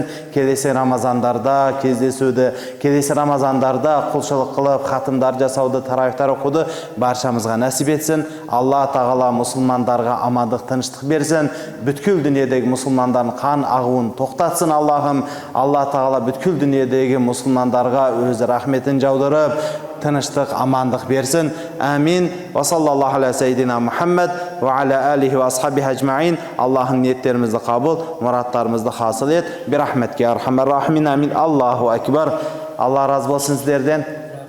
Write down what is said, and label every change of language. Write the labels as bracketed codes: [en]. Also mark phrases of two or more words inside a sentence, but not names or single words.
[kk] Келесі Рамазандарда кездесуді, келесі Рамазандарда құлшылық қылып, хатымдар жасауды, тарауихтар оқуды баршамызға нәсіп етсін. Алла тағала мұсылмандарға амандық, тыныштық берсін. Бүткіл дүниедегі мұсылмандардың қан ағуын тоқтатсын Аллахым. Алла тағала бүткіл дүниедегі мұсылмандарға өзі рахметін жаудырып, тыныштық, амандық берсін. Амин. [ar] وصلى الله على سيدنا محمد وعلى آله وأصحابه أجمعين. [kk] Аллахың ниеттерімізді қабыл, мұраттарымызды хасыл ет. [ar] برحمتك أرحم الراحمين. آمين. الله أكبر. [kk] Алла разы болсын сіздерден.